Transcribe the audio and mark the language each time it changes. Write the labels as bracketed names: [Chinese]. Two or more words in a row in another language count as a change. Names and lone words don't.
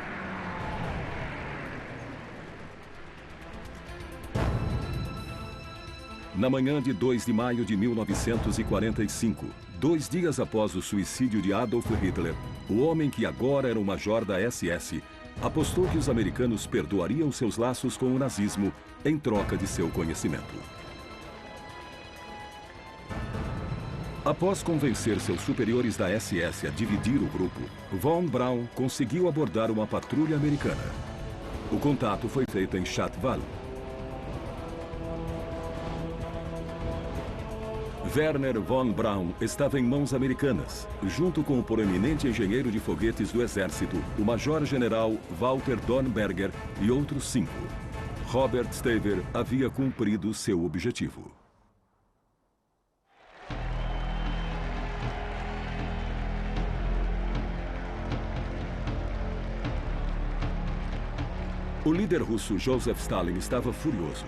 [Portuguese] Na manhã de 2 de maio de 1945, 2 dias após o suicídio de Adolf Hitler, o homem que agora era o major da SS, apostou que os americanos perdoariam seus laços com o nazismo em troca de seu conhecimento. Após convencer seus superiores da SS a dividir o grupo, von Braun conseguiu abordar uma patrulha americana. O contato foi feito em Chattwald. Werner von Braun estava em mãos americanas, junto com o proeminente engenheiro de foguetes do Exército, o Major-General Walter Dornberger e outros 5. Robert Staver havia cumprido seu objetivo. O líder russo Joseph Stalin estava furioso.